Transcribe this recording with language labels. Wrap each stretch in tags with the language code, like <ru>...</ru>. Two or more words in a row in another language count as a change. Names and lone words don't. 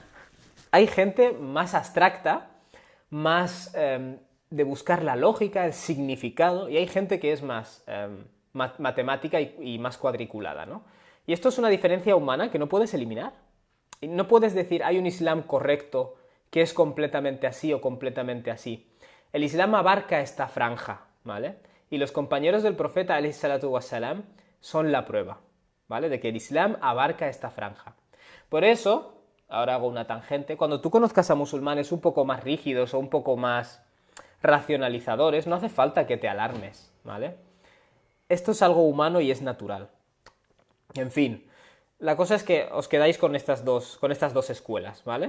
<es>Hay gente más abstracta, más de buscar la lógica, el significado, y hay gente que es más matemática y más cuadriculada, ¿no? Y esto es una diferencia humana que no puedes eliminar. No puedes decir, hay un Islam correcto que es completamente así o completamente así. El Islam abarca esta franja, ¿vale? Y los compañeros del profeta,</es> <ar>عليه الصلاة والسلام,</ar> <es>son la prueba, ¿vale? De que el Islam abarca esta franja. Por eso, ahora hago una tangente, cuando tú conozcas a musulmanes un poco más rígidos o un poco más racionalizadores, no hace falta que te alarmes, ¿vale? Esto es algo humano y es natural. En fin, la cosa es que os quedáis con estas dos escuelas, ¿vale?</es>